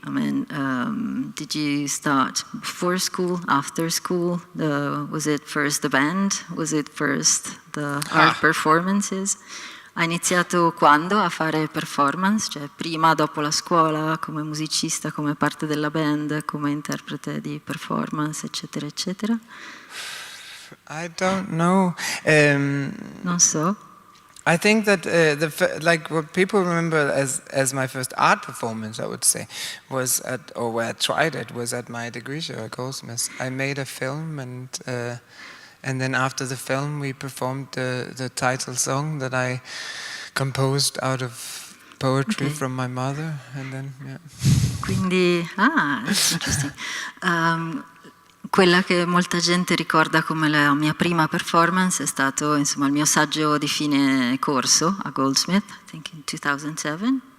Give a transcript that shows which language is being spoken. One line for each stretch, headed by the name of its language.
English: I mean, did you start before school, after school? Was it first the band? Was it first the art performances?
Italian: Ha iniziato quando a fare performance? Cioè prima, dopo la scuola, come musicista, come parte della band, come interprete di performance, eccetera, eccetera?
English: I don't know.
Italian: Non so.
English: I think that like what people remember as my first art performance, I would say, was at, or where I tried it, was at my degree show at Goldsmiths. I made a film, and then after the film we performed the title song that I composed out of poetry from my mother, and then
Italian: Quindi,
English: that's interesting.
Italian: Quella che molta gente ricorda come la mia prima performance è stato, insomma, il mio saggio di fine corso a Goldsmith,
English: I think in 2007.